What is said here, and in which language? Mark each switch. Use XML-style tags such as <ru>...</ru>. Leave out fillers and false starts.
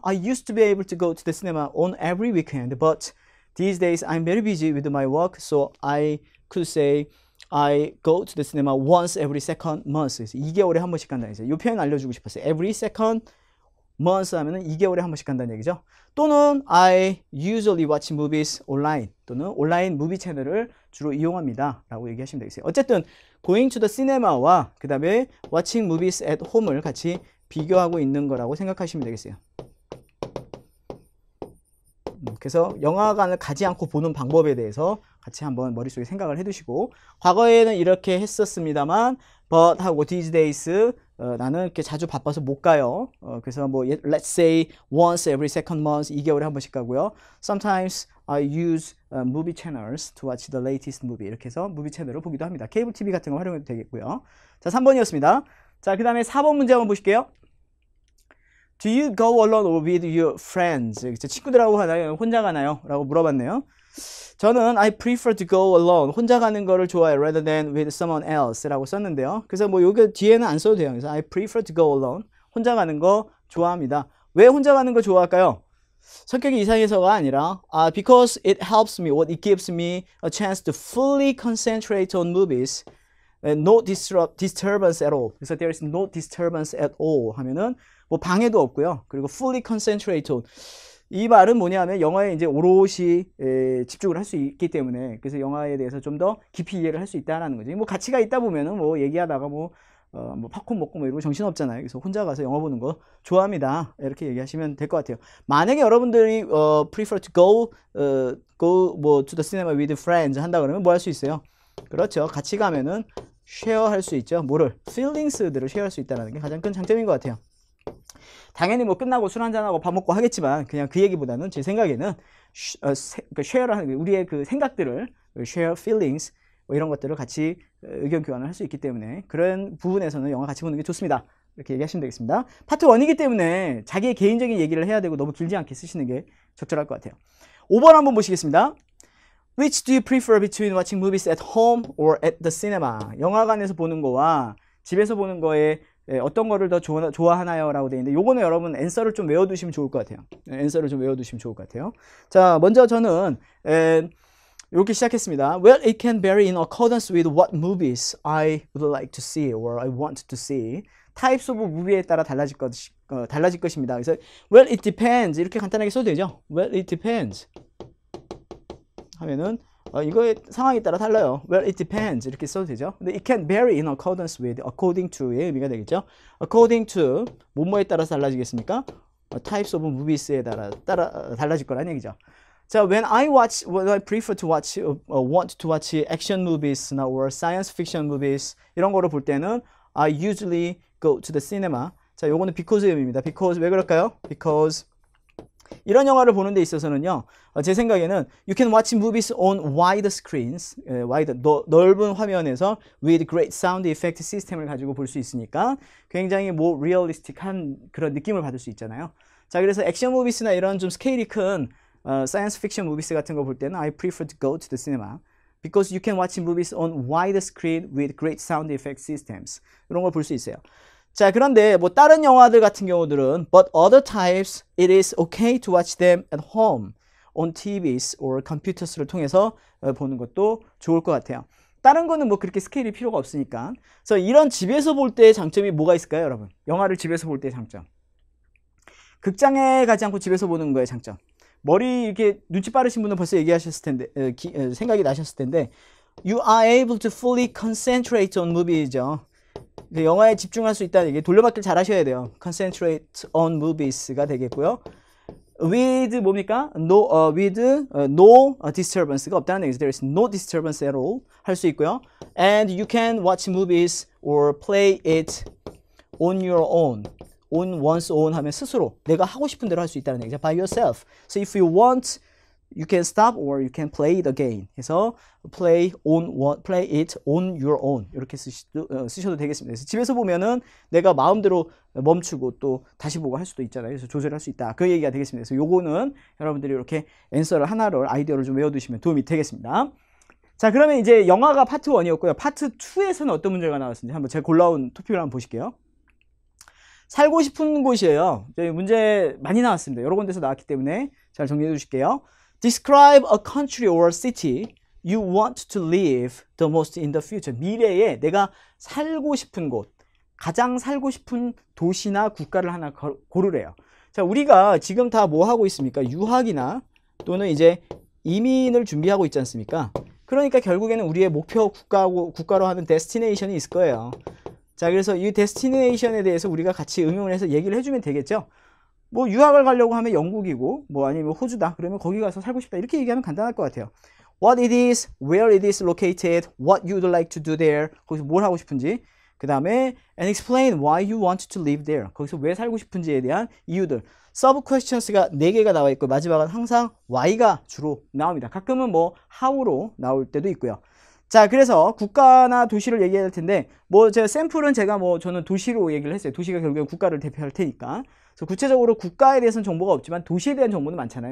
<en>I used to be able to go to the cinema on every weekend, but these days I'm very busy with my work, so I could say I go to the cinema once every second month.</en> <ko>2개월에 한 번씩 간다는 얘기죠. 이 표현 알려주고 싶었어요.</ko> <en>Every second month</en> <ko>하면은 2개월에 한 번씩 간다는 얘기죠.</ko> <en>또는 I usually watch movies online.</en> <ko>또는 온라인 무비 채널을 주로 이용합니다. 라고 얘기하시면 되겠어요. 어쨌든</ko> <en>going to the cinema</en> <ko>와 그 다음에</ko> <en>watching movies at home</en> <ko>을 같이 비교하고 있는 거라고 생각하시면 되겠어요. 그래서 영화관을 가지 않고 보는 방법에 대해서 같이 한번 머릿속에 생각을 해두시고 과거에는 이렇게 했었습니다만 but 하고</ko> <en>these days</en> <ko>나는 이렇게 자주 바빠서 못 가요. 그래서 뭐</ko> <en>let's say once every second month</en> <ko>2개월에 한 번씩 가고요.</ko> <en>Sometimes I use movie channels to watch the latest movie.</en> <ko>이렇게 해서 무비 채널을 보기도 합니다. 케이블 TV 같은 거 활용해도 되겠고요. 자, 3번이었습니다. 자, 그 다음에 4번 문제 한번 보실게요.</ko> <en>Do you go alone or with your friends?</en> <ko>친구들하고 가나요? 혼자 가나요? 라고 물어봤네요.</ko> <en>저는 I prefer to go alone.</en> <ko>혼자 가는 거를 좋아해요.</ko> <en>Rather than with someone else 라고 썼는데요.</en> <ko>그래서 뭐 여기 뒤에는 안 써도 돼요.</ko> <en>그래서 I prefer to go alone.</en> <ko>혼자 가는 거 좋아합니다. 왜 혼자 가는 거 좋아할까요? 성격이 이상해서가 아니라</ko> <en>because it helps me, it gives me a chance to fully concentrate on movies. No disturbance at all. 그래서 there is no disturbance at all</en> <ko>하면은 뭐 방해도 없고요.</ko> <en>그리고 fully concentrate on.</en> <ko>이 말은 뭐냐면 영화에 이제 오롯이 집중을 할 수 있기 때문에 그래서 영화에 대해서 좀 더 깊이 이해를 할 수 있다라는 거지. 뭐 가치가 있다 보면은 뭐 얘기하다가 뭐 팝콘 먹고 뭐 이러고 정신 없잖아요. 그래서 혼자 가서 영화 보는 거 좋아합니다. 이렇게 얘기하시면 될 것 같아요. 만약에 여러분들이</ko> <en>prefer to go</en> <ko>뭐</ko> <en>to the cinema with friends</en> <ko>한다 그러면 뭐 할 수 있어요? 그렇죠. 같이 가면은 쉐어할 수 있죠. 뭐를? feelings들을 쉐어할 수 있다는 게 가장 큰 장점인 것 같아요. 당연히 뭐 끝나고 술 한잔하고 밥 먹고 하겠지만 그냥 그 얘기보다는 제 생각에는 쉐어를 하는 우리의 그 생각들을</ko> <en>share feelings</en> <ko>뭐 이런 것들을 같이 의견 교환을 할 수 있기 때문에 그런 부분에서는 영화 같이 보는 게 좋습니다. 이렇게 얘기하시면 되겠습니다. 파트 1이기 때문에 자기의 개인적인 얘기를 해야 되고 너무 길지 않게 쓰시는 게 적절할 것 같아요. 5번 한번 보시겠습니다.</ko> <en>Which do you prefer between watching movies at home or at the cinema?</en> <ko>영화관에서 보는 거와 집에서 보는 거에 어떤 거를 더 좋아하나요? 라고 되어 있는데 요거는 여러분 앤서를 좀 외워두시면 좋을 것 같아요. 앤서를 좀 외워두시면 좋을 것 같아요. 자, 먼저 저는 이렇게 시작했습니다.</ko> <en>Well, it can vary in accordance with what movies I would like to see or I want to see. Types of movie</en> <ko>에 따라 달라질 것입니다. 그래서</ko> <en>well, it depends</en> <ko>이렇게 간단하게 써도 되죠.</ko> <en>Well, it depends</en> <ko>하면은 이거의 상황에 따라 달라요.</ko> <en>Well, it depends</en> <ko>이렇게 써도 되죠.</ko> <en>근데 it can vary in accordance with, according to의 의미가 되겠죠. According to</en> <ko>뭐뭐에 따라서 달라지겠습니까?</ko> <en>Types of movies</en> <ko>에 따라 달라질 거라는 얘기죠.</ko> <en>자, when I prefer to watch, want to watch action movies or science fiction movies</en> <ko>이런 거를 볼 때는</ko> <en>I usually go to the cinema.</en> <ko>자, 요거는 because의 의미입니다. Because 왜 그럴까요? Because 이런 영화를 보는 데 있어서는요, 제 생각에는</ko> <en>you can watch movies on wide screens,</en> <ko>넓은 화면에서</ko> <en>with great sound effect</en> <ko>시스템을 가지고 볼 수 있으니까 굉장히 뭐 리얼리스틱한 그런 느낌을 받을 수 있잖아요. 자, 그래서 액션 무비스나 이런 좀 스케일이 큰 사이언스 픽션 무비스 같은 거 볼 때는</ko> <en>I prefer to go to the cinema because you can watch movies on wide screen with great sound effect systems.</en> <ko>이런 걸 볼 수 있어요.</ko> <en>자, 그런데 뭐</en> <ko>다른 영화들 같은 경우들은</ko> <en>but other types it is okay to watch them at home on TVs or computers</en> <ko>를 통해서 보는 것도 좋을 것 같아요. 다른 거는 뭐 그렇게 스케일이 필요가 없으니까. 그래서 이런 집에서 볼 때의 장점이 뭐가 있을까요, 여러분? 영화를 집에서 볼 때의 장점. 극장에 가지 않고 집에서 보는 거의 장점. 머리 이렇게 눈치 빠르신 분은 벌써 얘기하셨을 텐데, 생각이 나셨을 텐데,</ko> <en>you are able to fully concentrate on movie</en> <ko>죠. 영화에 집중할 수 있다는 얘기, 돌려받기를 잘 하셔야 돼요.</ko> <en>concentrate on movies가 되겠고요. with 뭡니까?</en> <ko>with no disturbance가 없다는 얘기죠.</ko> <en>There is no disturbance at all 할 수 있고요. And you can watch movies or play it on your own.</en> <ko>on one's own 하면 스스로 내가 하고 싶은 대로 할 수 있다는 얘기죠.</ko> <en>by yourself. So if you want, you can stop or you can play it again.</en> <ko>해서 play it on your own 이렇게 쓰셔도 되겠습니다. 그래서 집에서 보면은 내가 마음대로 멈추고 또 다시 보고 할 수도 있잖아요. 그래서 조절할 수 있다. 그 얘기가 되겠습니다. 그래서 요거는 여러분들이 이렇게 앤서를 하나를 아이디어를 좀 외워두시면 도움이 되겠습니다. 자, 그러면 이제 영화가 파트 1이었고요. 파트 2에서는 어떤 문제가 나왔는지 한번 제가 골라온 토픽을 한번 보실게요. 살고 싶은 곳이에요. 문제 많이 나왔습니다. 여러 군데서 나왔기 때문에 잘 정리해 주실게요.</ko> <en>Describe a country or city you want to live the most in the future.</en> <ko>미래에 내가 살고 싶은 곳, 가장 살고 싶은 도시나 국가를 하나 고르래요. 자, 우리가 지금 다 뭐 하고 있습니까? 유학이나 또는 이제 이민을 준비하고 있지 않습니까? 그러니까 결국에는 우리의 목표 국가로 하는 데스티네이션이 있을 거예요. 자, 그래서 이 데스티네이션에 대해서 우리가 같이 응용을 해서 얘기를 해주면 되겠죠. 뭐 유학을 가려고 하면 영국이고 뭐 아니면 호주다 그러면 거기 가서 살고 싶다 이렇게 얘기하면 간단할 것 같아요.</ko> <en>What it is, where it is located, what you'd like to do there,</en> <ko>거기서 뭘 하고 싶은지,</ko> <en>그 다음에 and explain why you want to live there,</en> <ko>거기서 왜 살고 싶은지에 대한 이유들. 서브 퀘스천스가 4개가 나와 있고 마지막은 항상 why가 주로 나옵니다. 가끔은 뭐 how로 나올 때도 있고요. 자, 그래서 국가나 도시를 얘기해야 될 텐데, 뭐 제가 샘플은 저는 도시로 얘기를 했어요. 도시가 결국엔 국가를 대표할 테니까. 그래서 구체적으로 국가에 대해서는 정보가 없지만 도시에 대한 정보는 많잖아요.</ko>